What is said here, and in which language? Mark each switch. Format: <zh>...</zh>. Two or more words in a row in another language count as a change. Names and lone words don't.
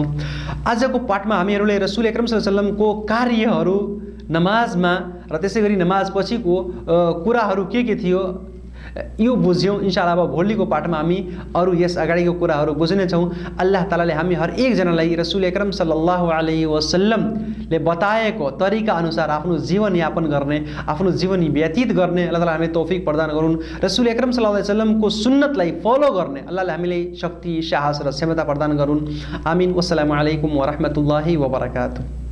<ne>आजको पाठमा हामीहरूले</ne> <ar>رسول أكرم صلى الله عليه وسلم</ar> <ne>कार्यहरू नमाजमा र त्यसै गरी नमाजपछिको कुराहरू के थियो यो बुझ्यौँ।</ne> <ar>إن شاء الله</ar> <ne>अब भोलिको पाठमा हामी अरू यस अगाडिको कुराहरू बुझ्नेछौँ।</ne> <ar>الله تعالى</ar> <ne>हामी हर एकजनालाई</ne> <ar>رسول أكرم صلى الله عليه وسلم</ar> <ne>बताएको तरिका अनुसार आफ्नो जीवन यापन गर्ने, आफ्नो जीवन व्यतीत गर्ने</ne> <ar>الله تعالى</ar> <ne>हामीलाई तौफिक प्रदान गरून्।</ne> <ar>رسول أكرم صلى الله عليه وسلم</ar> <ne>सुन्नतलाई फलो गर्ने अल्लाहले हामीलाई शक्ति, साहस र क्षमता प्रदान गरून्। आमीन।</ne> <ar>والسلام عليكم ورحمة الله وبركاته.</ar>